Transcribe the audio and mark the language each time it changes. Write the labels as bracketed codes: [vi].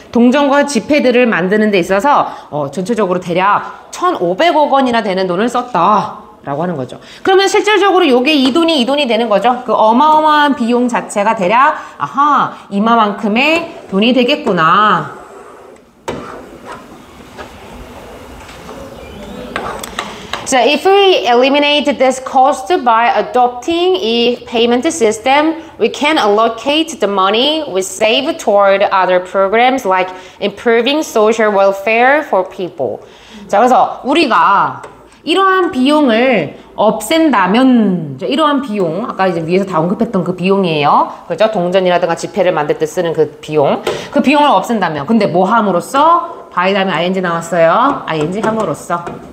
[ko] 동전과 지폐들을 만드는 데 있어서 전체적으로 대략 1,500억 원이나 되는 돈을 썼다 라고 하는 거죠. 그러면 실질적으로 요게 이 돈이 되는 거죠. 그 어마어마한 비용 자체가 대략 이만큼의 돈이 되겠구나. [en] So if we eliminate this cost by adopting a payment system, we can allocate the money we save toward other programs like improving social welfare for people. [ko] 자, 그래서 우리가 이러한 비용을 없앤다면, 이러한 비용, 아까 이제 위에서 다 언급했던 그 비용이에요. 그죠? 동전이라든가 지폐를 만들 때 쓰는 그 비용. 그 비용을 없앤다면. 근데 뭐 함으로써? by 다음에 ing 나왔어요. ing 함으로써.